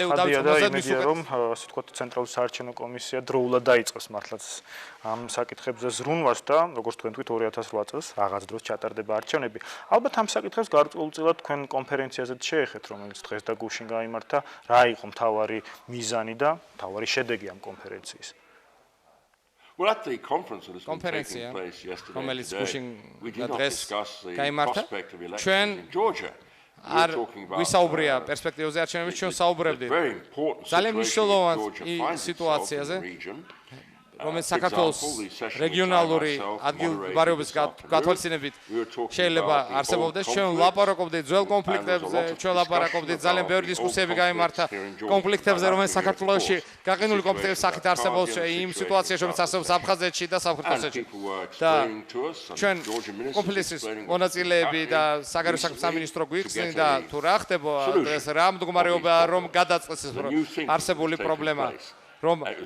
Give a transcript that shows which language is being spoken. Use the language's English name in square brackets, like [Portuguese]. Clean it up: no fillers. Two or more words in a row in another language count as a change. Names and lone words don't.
[Georgian] დავიწყოთ მის უკვე რომ ასე ვთქვათ ცენტრალური საარჩევნო კომისია დროულად დაიწყოს მართლაც ამ საკითხებზე ზრუნვას და როგორც თქვენ თქვით 2008 წელს რაღაც დროს ჩატარდება არჩევნები. ალბათ ამ საკითხებს გარკვეულწილად თქვენ კონფერენციაზეც შეეხეთ, რომელიც დღეს და გუშინ გაიმართა, რა იყო მთავარი მიზანი და მთავარი შედეგი ამ კონფერენციის. [English] Well, at the conference that has been taking place yesterday, we did not discuss the prospect of elections in Georgia. [Georgian] არ ვისაუბრია პერსპექტივაზე არჩევნების ჩვენ საუბრობდით ძალიან მნიშვნელოვან სიტუაციაზე რომელიც საქართველოს რეგიონალური ადგილმდებარეობის გათვალისწინებით შეიძლება არსებობდეს ჩვენ ვლაპარაკობდით ძველ კონფლიქტებზე ჩვენ ვლაპარაკობდით ძალიან ბევრი დისკუსიები გაიმართა კონფლიქტებზე რომელიც საქართველოში გაყინული კონფლიქტების სახით არსებობს იმ სიტუაციაში რომელიც არსებობს აფხაზეთში და საფრთხეთში და ჩვენ კონფლიქტის მონაწილეები და საგარეო საქმეთა სამინისტრო გვიხსნით და თუ რა ხდება ეს რა მდგომარეობაა რომ გადაწყვეტს არსებული პრობლემა რომ